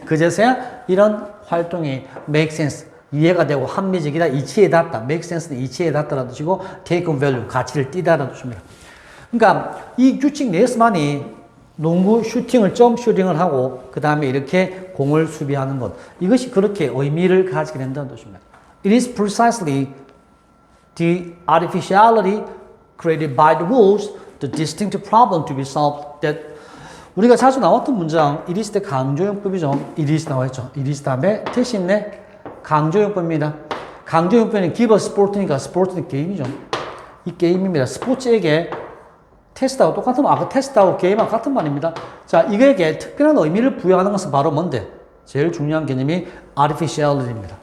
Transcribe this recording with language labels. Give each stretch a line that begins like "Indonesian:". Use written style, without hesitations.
Korean: 그제서야 이런 활동이 make sense. 이해가 되고 합리적이다. 이치에 닿다. make sense는 이치에 닿다라는 뜻이고 take on value. 가치를 띠다라는 뜻입니다. 그러니까 이 규칙 내에서만이 농구 슈팅을 점프 슈팅을 하고 그 다음에 이렇게 공을 수비하는 것. 이것이 그렇게 의미를 가지게 된다는 뜻입니다.
English: It is precisely the artificiality created by the rules, the distinct problem to be solved that 우리가 자주 나왔던 문장, it is 때 강조용법이죠.
Korean: it is 나와있죠. it is 다음에 대신에 강조용법입니다. 강조용법은 give a sport 니까 스포츠는 게임이죠. 이 게임입니다. 스포츠에게 테스트하고 똑같은 아까 테스트하고 게임하고 같은 말입니다. 자, 이거에게 특별한 의미를 부여하는 것은 바로 뭔데? 제일 중요한 개념이 artificiality입니다.